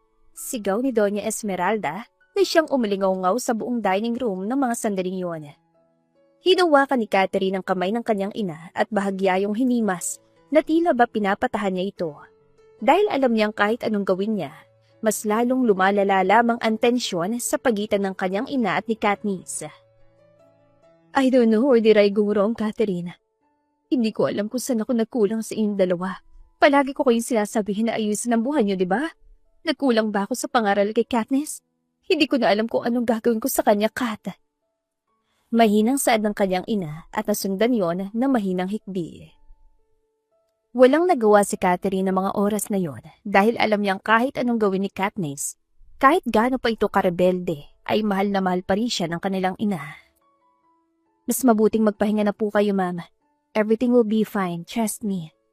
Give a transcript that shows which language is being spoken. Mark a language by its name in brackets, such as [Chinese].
[Filipino] Sigaw ni Doña Esmeralda na siyang umalingaw-ngaw sa buong dining room ng mga sandaling yun. Hinawakan ni Catherine ang kamay ng kanyang ina at bahagya yung hinimas na tila ba pinapatahan niya ito. Dahil alam niyang kahit anong gawin niya, mas lalong lumalala lamang ang tensyon sa pagitan ng kanyang ina at ni Katniss. [English] I don't know where did I go wrong, Catherine. [Filipino] Hindi ko alam kung saan ako nagkulang sa inyong dalawa. Palagi ko kayong sinasabihin na ayusin ang buhay niyo, di ba? Nagkulang ba ako sa pangaral kay Katniss? Hindi ko na alam kung anong gagawin ko sa kanya, Kat. Mahinang saad ng kanyang ina at nasundan yon na mahinang hikbi. Walang nagawa si Catherine ng mga oras na yon dahil alam niyang kahit anong gawin ni Katniss, kahit gaano pa ito karebelde, ay mahal na mahal pa rin siya ng kanilang ina. Mas mabuting magpahinga na po kayo, ma'am. [English] Everything will be fine, trust me.